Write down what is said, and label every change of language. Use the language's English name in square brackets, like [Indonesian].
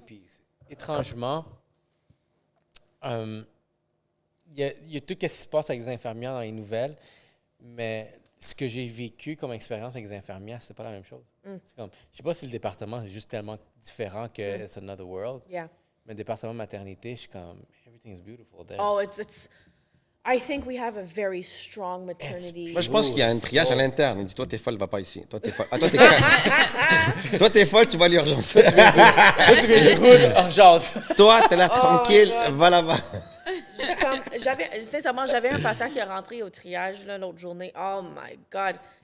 [French] Puis, étrangement, il y a tout ce qui se passe avec les infirmières dans les nouvelles, mais ce que j'ai vécu comme expérience avec les infirmières, c'est pas la même chose. C'est comme, je sais pas si le département est juste tellement différent que [English] it's another world. [French] Yeah. Mais le département maternité, je suis comme, [English] everything's beautiful there. Oh, I think we have a very strong maternity. [French] Moi, je pense qu'il y a un triage à l'interne. Il dit, toi, t'es folle, va pas ici. Toi, t'es folle. Ah, toi, t'es toi, t'es folle, tu vas à l'urgence. Toi, tu viens du hood, urgence. Toi, t'es là tranquille, va là-bas. Sincèrement, j'avais un patient qui est rentré au triage là, l'autre journée. [English] Oh my God!